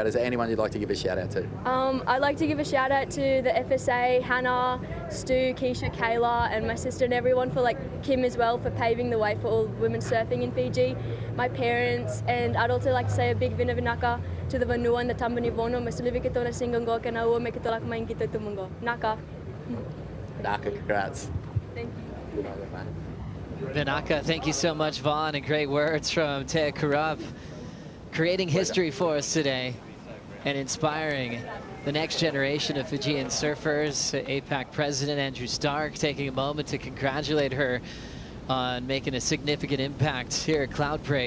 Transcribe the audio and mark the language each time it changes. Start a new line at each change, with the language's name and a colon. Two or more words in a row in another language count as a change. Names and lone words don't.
English: Is there anyone you'd like to give a shout out to? I'd like to give a shout out to the FSA, Hannah, Stu, Keisha, Kayla, and my sister and everyone for like Kim as well for paving the way for all women surfing in Fiji, my parents, and I'd also like to say a big vinavinaka to the Vanua and the Tambanivono, Masulivika Tona Singongo, Kanaua, Mekitolak Mainkito Tumungo. Naka. Naka, congrats. Thank you. Vinaka, thank you so much, Vaughn, and great words from Tea Karup, creating history for us today and inspiring the next generation of Fijian surfers. APAC President Andrew Stark taking a moment to congratulate her on making a significant impact here at Cloudbreak.